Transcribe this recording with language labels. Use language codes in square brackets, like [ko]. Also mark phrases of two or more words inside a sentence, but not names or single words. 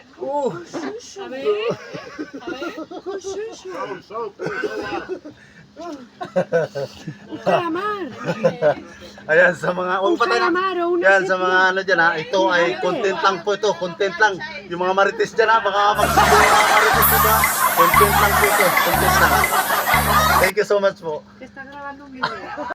[es] Uh! A ver. A ver. Un calamar. [tl] Ayan sa mga [es] Un calamar o una [tl] yan sa mga ano dyan ha, ito ay content lang po ito, content lang. Yung mga marites dyan ha, baka magsigaw yung mga marites dito ha. Content lang po ito, content lang. [en] Thank you so much po. [es] Está grabando un video.